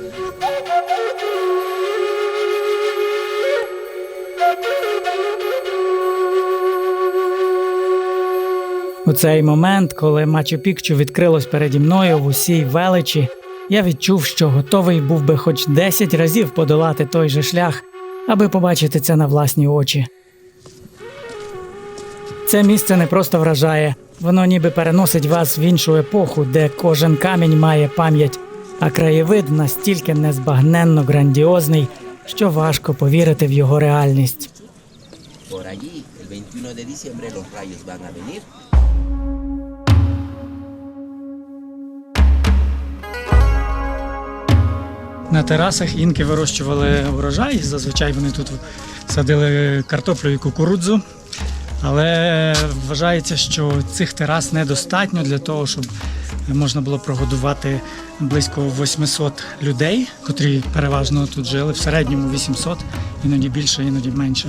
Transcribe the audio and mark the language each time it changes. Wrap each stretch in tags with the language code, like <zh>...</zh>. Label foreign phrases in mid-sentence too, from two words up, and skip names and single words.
<uk>У цей момент, коли Мачу-Пікчу відкрилось переді мною в усій величі, я відчув, що готовий був би хоч 10 разів подолати той же шлях, аби побачити це на власні очі. Це місце не просто вражає, воно ніби переносить вас в іншу епоху, де кожен камінь має пам'ять, а краєвид настільки незбагненно грандіозний, що важко повірити в його реальність.</uk> <es>Por allí, el 21 de diciembre los rayos van a venir.</es> <uk>На терасах інки вирощували урожай, зазвичай вони тут садили картоплю і кукурудзу. Але вважається, що цих терас недостатньо для того, щоб можна було прогодувати близько 800 людей, котрі переважно тут жили, в середньому 800, іноді більше, іноді менше.</uk>